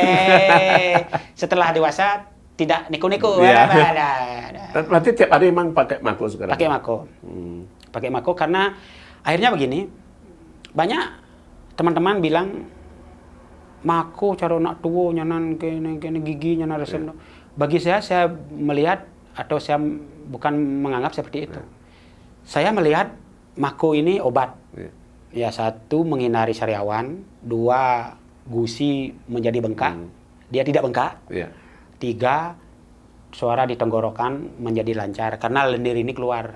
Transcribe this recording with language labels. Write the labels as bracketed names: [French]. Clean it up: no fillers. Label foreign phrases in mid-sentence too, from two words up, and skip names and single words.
[Indonesian] Setelah dewasa tidak neko-neko. Berarti tiap hari emang pakai mako sekarang? Pakai mako. Pakai mako karena akhirnya begini, banyak teman-teman bilang [Balinese] mako cara nak tua nyanan kene gigi nyanan resem. [Indonesian] Bagi saya melihat atau saya bukan menganggap seperti itu. Saya melihat mako ini obat. Ya, satu menghindari sariawan, dua gusi menjadi bengkak. Dia tidak bengkak. 3, suara di tenggorokan menjadi lancar karena lendir ini keluar.